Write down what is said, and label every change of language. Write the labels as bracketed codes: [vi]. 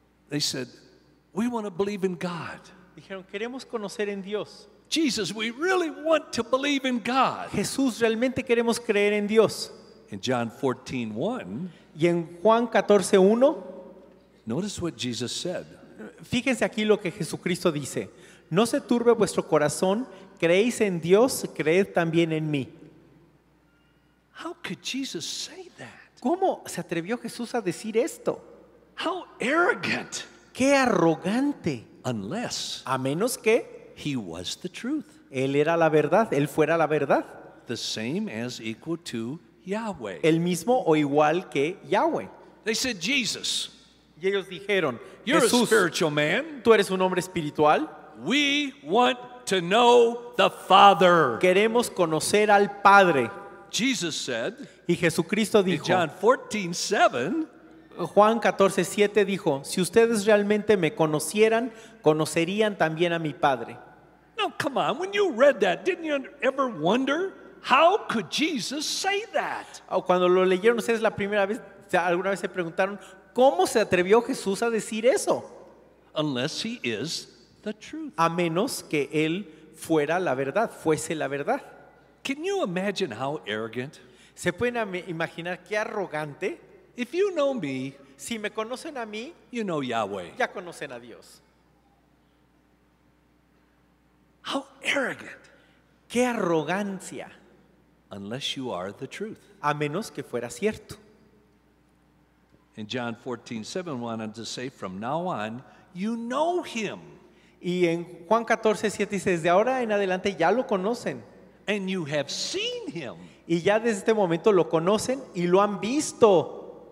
[en] they said, we want to believe in God. [es] dijeron, queremos conocer en Dios. [en] Jesus, we really want to believe in God. [es] Jesús, realmente queremos creer en Dios. [en] In John 14:1, [es] Y en Juan 14:1, [en] notice what Jesus said. [es] fíjense aquí lo que Jesucristo dice. No se turbe vuestro corazón, creéis en Dios, creed también en mí. [en] How could Jesus say that? [es] ¿Cómo se atrevió Jesús a decir esto? [en] How arrogant. [es] ¡Qué arrogante! [en] Unless [es] A menos que [en] he was the truth. [es] Él era la verdad, Él fuera la verdad. [en] The same as equal to Yahweh. [es] El mismo o igual que Yahweh. [en] They said, Jesus, [es] Y ellos dijeron, [en] you're [es] Jesús, [en] a spiritual man. [es] tú eres un hombre espiritual. [en] We want to know the Father. [es] Queremos conocer al Padre. [en] Jesus said [es] Y Jesucristo [en] in [es] dijo, [en] John 14:7, [es] Juan 14:7 dijo, si ustedes realmente me conocieran, conocerían también a mi Padre. [en] now come on, when you read that, didn't you ever wonder how could Jesus say that? [es] O cuando lo leyeron ustedes la primera vez, alguna vez se preguntaron, ¿cómo se atrevió Jesús a decir eso? [en] Unless he is the truth. [es] A menos que Él fuera la verdad, fuese la verdad. [en] Can you imagine how arrogant? [es] ¿Se pueden imaginar qué arrogante? [en] If you know me, [es] Si me conocen a mí, [en] you know Yahweh. [es] ya conocen a Dios. [en] How arrogant. [es] ¡Qué arrogancia! [en] Unless you are the truth. [es] A menos que fuera cierto. [en] In John 14:7 wanted to say, from now on, you know him. [es] Y en Juan 14:7 dice, desde ahora en adelante ya lo conocen. [en] And you have seen him. [es] Y ya desde este momento lo conocen y lo han visto.